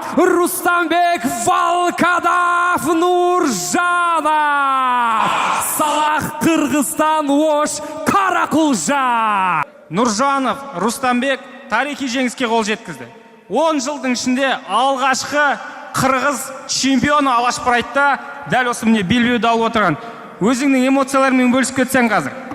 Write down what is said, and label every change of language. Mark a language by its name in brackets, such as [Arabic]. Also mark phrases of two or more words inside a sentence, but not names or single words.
[Kazakh] Рустамбек Волкодав, Нуржана. Салах, Кыргызстан, Ош Каракулжа. Нуржанов Рустамбек тарихи жеңіске қол жеткізді. 10 жылдың ішінде алғашқы қырғыз чемпионы Алаш Прайдта дәл осы міне белбеуді алып отырған. Өзіңнің эмоцияларымен бөлісіп кетсең қазір.